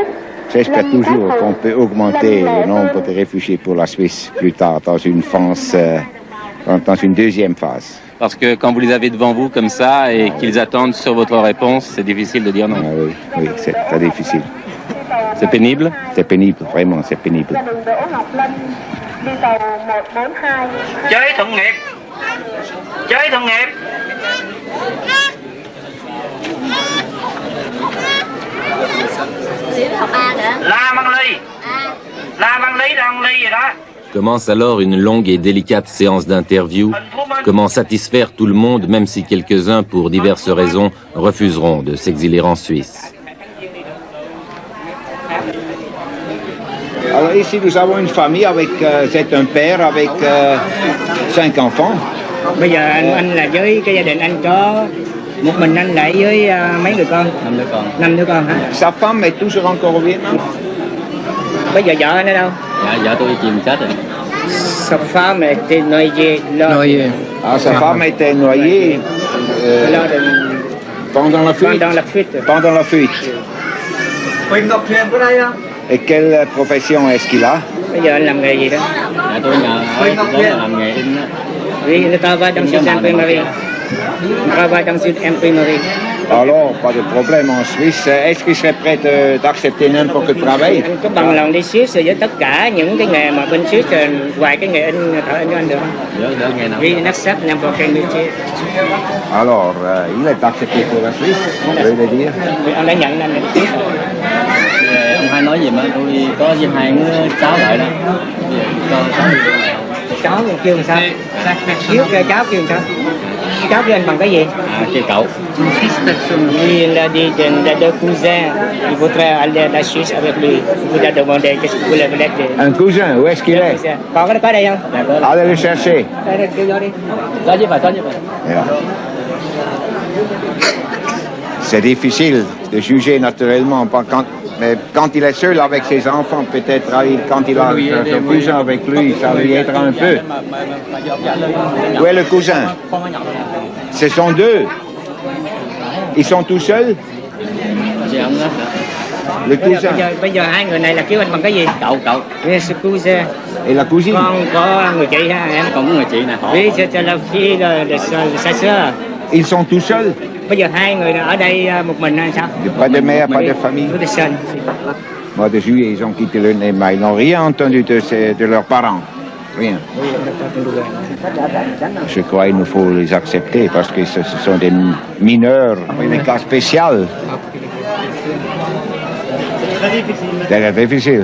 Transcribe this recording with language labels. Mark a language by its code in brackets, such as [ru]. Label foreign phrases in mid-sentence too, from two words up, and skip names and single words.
[fr] J'espère toujours qu'on peut augmenter le nombre de réfugiés pour la Suisse plus tard dans une phase, dans une deuxième phase. Parce que quand vous les avez devant vous comme ça et qu'ils attendent sur votre réponse, c'est difficile de dire non. Ah oui, oui, c'est très difficile. C'est pénible? C'est pénible, vraiment, c'est pénible. [vi] Chơi thuận nghiệp. Chơi thuận nghiệp. La Văn Ly. La Văn Ly là Văn Ly gì đó. [fr] Commence alors une longue et délicate séance d'interview. Comment satisfaire tout le monde, même si quelques-uns, pour diverses raisons, refuseront de s'exiler en Suisse. Alors ici, nous avons une famille avec, c'est un père avec 5 enfants. [vi] Bây giờ anh là với cái gia đình anh có một mình anh lại với mấy người con? 5 đứa con. 5 đứa con hả? [fr] Sa femme est toujours encore au Vietnam. [vi] Bây giờ vợ anh ở đâu? Dạ, vợ tôi chìm chết rồi. [fr] Sa femme était noyée. Ah, sa femme était noyée pendant la fuite. Pendant la fuite. Pendant la fuite. [vi] Huỳnh Ngọc Huyền có đây không? [fr] Et quelle profession est-ce qu'il a? [vi] Bây giờ anh làm nghề gì đó? Dạ, tôi nhờ ở đó làm nghề in đó. [fr] Oui, il travaille dans une imprimerie. Il travaille dans une imprimerie. Alors, pas de problème en Suisse. Est-ce qu'il serait prêt d'accepter n'importe quel travail? [vi] Anh có bằng lòng đi Suisse với tất cả những cái nghề mà bên Suisse, ngoài cái nghề in thợ in cho anh được không? Được nghề nào. [fr] Oui, il accepte n'importe quel métier. Alors, il est accepté pour la Suisse, je veux dire. [vi] Anh đã nhận anh là Suisse. Ông hai nói gì mà tôi có với hai đứa cháu lại đó. Cháu kêu làm sao? Cháu kêu làm sao? Cháu kêu anh bằng cái gì? Kêu cậu. [fr] Il a dit deux cousins, il voudrait aller à la Suisse avec lui. Il vous a demandé qu'est-ce que vous voulez dire. Un cousin, où est-ce qu'il est? [vi] Còn có đây không? [fr] Allez le chercher. [vi] Đây, kêu vô đi. Có chứ phải. [fr] C'est difficile de juger naturellement, mais quand il est seul avec ses enfants, peut-être quand il a son cousin avec lui, ça lui aidera un peu. Où est le cousin? Ce sont deux. Ils sont tout seuls? Le cousin. [vi] Bây giờ hai người này là kêu anh bằng cái gì? Cậu. [en] Yes, cousin. [fr] Et la cousine? [vi] Con có người chị ha em? Còn có người chị nè. [fr] Oui, c'est la fille de sa sœur. Ils sont tout seuls? [vi] Bây giờ hai người ở đây một mình hay sao? [fr] Pas de mère, pas de famille. Pas de son. Mois de juillet, ils ont quitté le Nema. Ils n'ont rien entendu de leurs parents. Rien. Je crois qu'il nous faut les accepter parce que ce sont des mineurs, des cas spéciaux. C'est difficile.